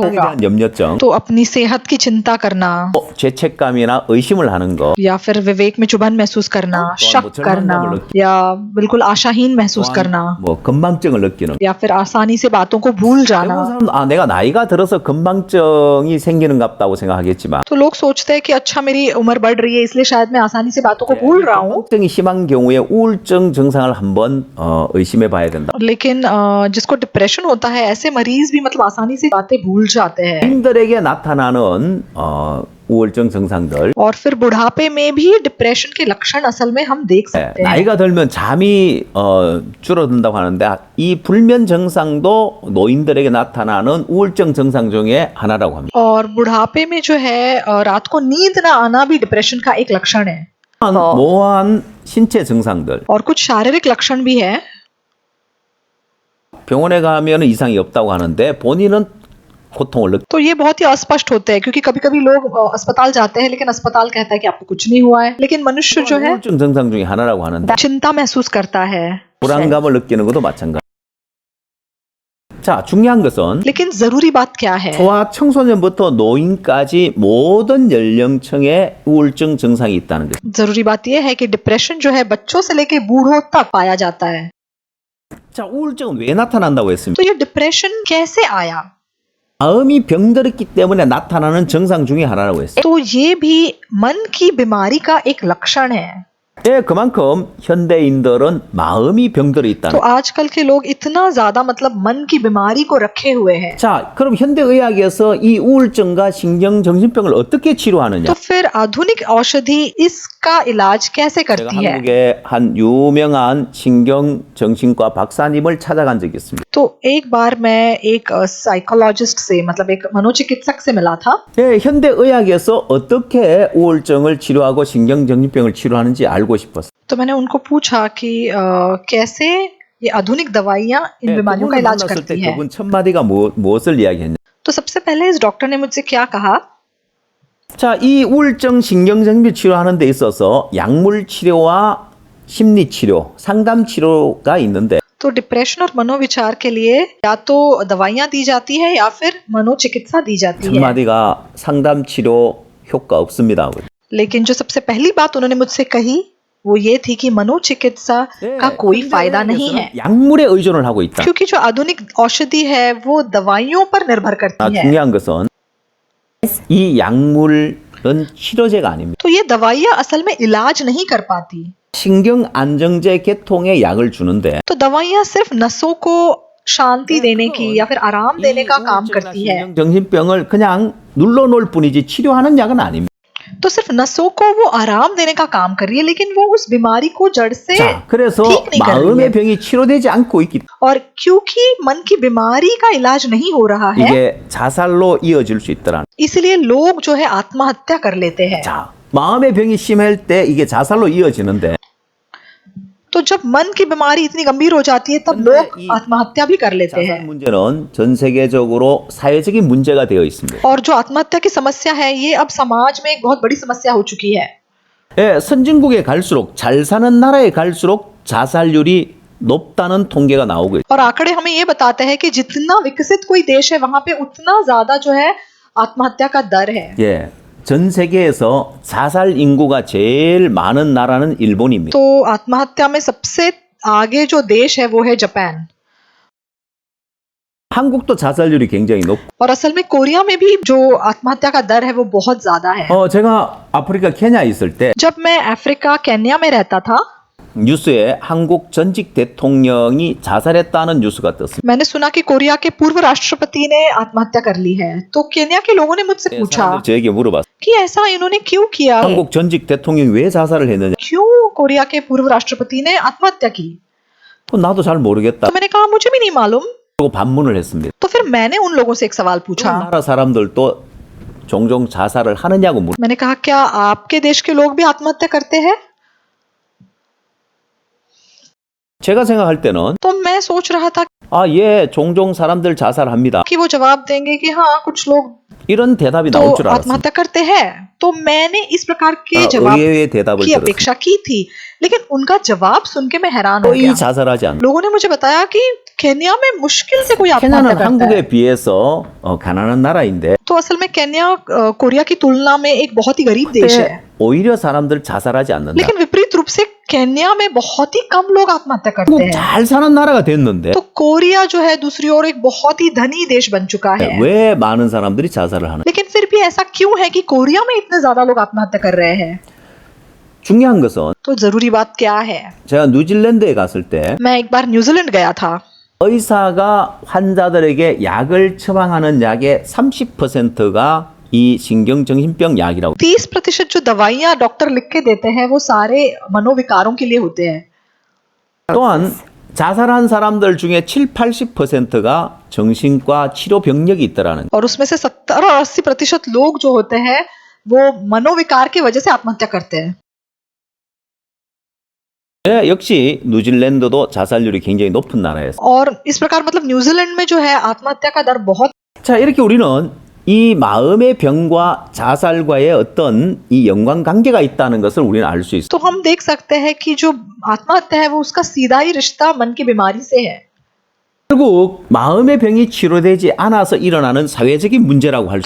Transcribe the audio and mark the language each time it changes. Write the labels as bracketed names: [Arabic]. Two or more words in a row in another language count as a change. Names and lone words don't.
[Korean] 건강에 [Hindi] होगा? [Korean] 대한 염려증, [Hindi] तो अपनी सेहत की चिंता करना [Korean] 죄책감이나 의심을 하는 거, [Hindi] या फिर विवेक में चुभन महसूस करना, शक करना या बिल्कुल आशाहीन महसूस करना [Korean] 뭐 건망증을 느끼는 거. [Hindi] या फिर आसानी से बातों को भूल [Korean] 대부분 [Hindi] जाना। [Korean] 사람 내가 나이가 들어서 건망증이 생기는 같다고 생각하겠지만 [Hindi] तो लोग सोचते हैं कि अच्छा मेरी उम्र बढ़ रही है इसलिए शायद मैं आसानी से बातों को भूल रहा हूँ। [Korean] 건망증이 심한 경우에 우울증 증상을 한번 의심해 봐야 된다. [Hindi] लेकिन जिसको डिप्रेशन होता है ऐसे मरीज भी मतलब आसानी से बातें भूल जाते हैं। [Korean] 인들에게 나타나는 우울증 증상들. [Hindi] और फिर बुढ़ापे में भी डिप्रेशन के लक्षण असल में हम देख सकते हैं। [Korean] 나이가 들면 잠이 줄어든다고 하는데 이 불면 증상도 노인들에게 나타나는 우울증 증상 중에 하나라고 합니다. [Hindi] और बुढ़ापे में जो है रात को नींद ना आना भी डिप्रेशन का एक लक्षण है। [Korean] 모호한 신체 증상들. [Hindi] और कुछ शारीरिक लक्षण भी है। [Korean] 병원에 가면 이상이 없다고 하는데 본인은 고통을 느끼. [Hindi] तो ये बहुत ही अस्पष्ट होते हैं क्योंकि कभी कभी लोग अस्पताल जाते हैं लेकिन अस्पताल कहता है कि आपको कुछ नहीं हुआ है, लेकिन मनुष्य जो है [Korean] 우울증 증상 중에 하나라고 하는데 [Hindi] चिंता महसूस करता है। [Korean] 불안감을 느끼는 것도 마찬가지. 자, 중요한 것은 [Hindi] लेकिन जरूरी बात क्या है? [Korean] 소아 청소년부터 노인까지 모든 연령층에 우울증 증상이 있다는 것. [Hindi] जरूरी बात यह है कि डिप्रेशन जो है बच्चों से लेके बूढ़ों तक पाया जाता है। [Korean] 자, 우울증은 왜 나타난다고 했습니까? [Hindi] तो ये डिप्रेशन कैसे आया? [Korean] 마음이 병들었기 때문에 나타나는 증상 중에 하나라고 했어요. [Hindi] तो ये भी मन की बीमारी का एक लक्षण है। [Korean] 예, 그만큼 현대인들은 마음이 병들어 있다는. [Hindi] तो आजकल के लोग इतना ज्यादा मतलब मन की बीमारी को रखे हुए हैं। [Korean] 자, 그럼 현대의학에서 이 우울증과 신경정신병을 어떻게 치료하느냐? [Hindi] तो फिर आधुनिक औषधि इसका इलाज कैसे [Korean] 제가 [Hindi] करती है? [Korean] 한국의 한 유명한 신경정신과 박사님을 찾아간 적이 있습니다. [Hindi] तो एक बार मैं एक साइकोलॉजिस्ट से मतलब एक मनोचिकित्सक से मिला था। [Korean] 예, 현대의학에서 어떻게 우울증을 치료하고 신경정신병을 치료하는지 알고 싶었어요. [Hindi] तो मैंने उनको पूछा कि कैसे ये आधुनिक दवाइयाँ इन [Korean] 예, [Hindi] बीमारियों का [Korean] 그분을 [Hindi] इलाज [Korean] 만났을 때 [Hindi] करती है। [Korean] 그분 첫 마디가 무엇을 이야기했냐? [Hindi] तो सबसे पहले इस डॉक्टर ने मुझसे क्या कहा? [Korean] 자, 이 우울증 신경정신 치료하는 데 있어서 약물 치료와 심리 치료, 상담 치료가 있는데 [Hindi] तो डिप्रेशन और मनोविचार के लिए या तो दवाइयाँ दी जाती है या फिर मनोचिकित्सा दी जाती [Korean] 첫 [Hindi] है। [Korean] 마디가 상담 치료 효과 없습니다. [Hindi] लेकिन जो सबसे पहली बात उन्होंने मुझसे कही वो ये थी कि मनोचिकित्सा का कोई फायदा नहीं है, [Korean] 약물에 의존을 하고 있다. [Hindi] क्योंकि जो आधुनिक औषधि है वो दवाइयों पर निर्भर करती है। [Korean] 중요한 것은 이 약물은 치료제가 아닙니다. [Hindi] तो ये दवाइयाँ असल में इलाज नहीं कर पाती। [Korean] 신경 안정제 계통의 약을 주는데 [Hindi] तो दवाइयाँ सिर्फ नसों को शांति देने की या फिर आराम देने का काम करती है। [Korean] 정신병을 그냥 눌러놓을 뿐이지 치료하는 약은 아닙니다. [Hindi] तो सिर्फ नसों को वो आराम देने का काम कर रही है, लेकिन वो उस बीमारी को जड़ से [Korean] 자, 그래서 [Hindi] ठीक नहीं कर रही [Korean] 마음의 [Hindi] है। [Korean] 병이 치료되지 않고 있기 때문에 [Hindi] और क्योंकि मन की बीमारी का इलाज नहीं हो रहा है, [Korean] 이게 자살로 이어질 수 있더라. [Hindi] इसलिए लोग जो है आत्महत्या कर लेते हैं। [Korean] 자, 마음의 병이 심할 때 이게 자살로 이어지는데 [Hindi] तो जब मन की बीमारी इतनी गंभीर हो जाती है तब लोग आत्महत्या भी कर लेते [Korean] 자살 [Hindi] हैं। [Korean] 문제는 전 세계적으로 사회적인 문제가 되어 있습니다. [Hindi] और जो आत्महत्या की समस्या है ये अब समाज में एक बहुत बड़ी समस्या हो चुकी है। [Korean] 예, 선진국에 갈수록 잘 사는 나라에 갈수록 자살률이 높다는 통계가 나오고 있어요. [Hindi] और आंकड़े हमें ये बताते हैं कि जितना विकसित कोई देश है वहां पे उतना ज्यादा जो है आत्महत्या का दर है। [Korean] 예, 전 세계에서 자살 인구가 제일 많은 나라는 일본입니다. [Hindi] तो आत्महत्या में सबसे आगे जो देश है वो है जापान। [Korean] 한국도 자살률이 굉장히 높고 [Hindi] और असल में कोरिया में भी जो आत्महत्या का दर है वो बहुत ज्यादा है। [Korean] 제가 아프리카 케냐 있을 때 [Hindi] जब मैं अफ्रीका केन्या में रहता था [Korean] 뉴스에 한국 전직 대통령이 자살했다는 뉴스가 떴습니다. [Hindi] मैंने सुना कि कोरिया के पूर्व राष्ट्रपति ने आत्महत्या कर ली है। तो केन्या के लोगों ने मुझसे पूछा [Korean] 사람들이 저에게 물어봤어요. [Hindi] कि ऐसा इन्होंने क्यों किया, [Korean] 한국 전직 대통령이 왜 자살을 했느냐? [Hindi] क्यों कोरिया के पूर्व राष्ट्रपति ने आत्महत्या की। [Korean] 나도 잘 모르겠다. [Hindi] तो मैंने कहा मुझे भी नहीं मालूम। [Korean] 하고 반문을 했습니다. [Hindi] तो फिर मैंने उन लोगों से एक सवाल पूछा। [Korean] 나라 사람들도 종종 자살을 하느냐고 물어. [Hindi] मैंने कहा क्या आपके देश के लोग भी आत्महत्या करते हैं? [Korean] 제가 생각할 때는 [Hindi] तो मैं सोच रहा था [Korean] 아, 예, 종종 사람들 자살합니다. [Hindi] कि वो जवाब देंगे कि हाँ कुछ लोग [Korean] 이런 대답이 [Hindi] तो [Korean] 나올 줄 알았습니다. [Hindi] आत्महत्या करते हैं। तो मैंने इस प्रकार के [Korean] 아, [Hindi] जवाब [Korean] 의외의 대답을 [Hindi] की [Korean] 들었습니다. [Hindi] अपेक्षा की थी, लेकिन उनका जवाब सुन के मैं हैरान हो [Korean] 거의 [Hindi] गया। [Korean] 자살하지 않는다. [Hindi] लोगों ने मुझे बताया कि केन्या में मुश्किल से कोई आत्महत्या [Korean] 케냐는 [Hindi] करता है। [Korean] 한국에 비해서 가난한 나라인데 [Hindi] तो असल में केन्या कोरिया की तुलना में एक बहुत ही गरीब देश है, [Korean] 근데 오히려 사람들 자살하지 않는다. [Hindi] लेकिन विपरीत रूप से केन्या में बहुत ही कम लोग आत्महत्या करते [Korean] 한국 [Hindi] हैं। [Korean] 잘 사는 나라가 됐는데 [Hindi] तो कोरिया जो है दूसरी ओर एक बहुत ही धनी देश बन चुका है, [Korean] 왜 많은 사람들이 자살을 하는? [Hindi] लेकिन फिर भी ऐसा क्यों है कि कोरिया में इतने ज्यादा लोग आत्महत्या कर रहे हैं? [Korean] 중요한 것은 [Hindi] तो जरूरी बात क्या है? [Korean] 제가 뉴질랜드에 갔을 때 [Hindi] मैं एक बार न्यूजीलैंड गया था। [Korean] 의사가 환자들에게 약을 처방하는 약의 30%가 이 신경정신병 약이라고. [Hindi] 30% जो दवाइयाँ डॉक्टर लिख के देते हैं वो सारे मनोविकारों के लिए होते हैं। [Korean] 또한 자살한 사람들 중에 7-80%가 정신과 치료 병력이 있더라는 거예요. [Hindi] और उसमें से 70-80% लोग जो होते हैं वो मनोविकार की वजह से आत्महत्या करते हैं। [Korean] 네, 역시 뉴질랜드도 자살률이 굉장히 높은 나라였어요. [Hindi] और इस प्रकार मतलब न्यूजीलैंड में जो है आत्महत्या का दर बहुत। [Korean] 자, 이렇게 우리는 이 마음의 병과 자살과의 어떤 이 연관관계가 있다는 것을 우리는 알 수 있어요. [Hindi] तो हम देख सकते हैं कि जो आत्महत्या है वो उसका सीधा ही रिश्ता मन की बीमारी से है। [Korean] 결국 마음의 병이 치료되지 않아서 일어나는 사회적인 문제라고 할 수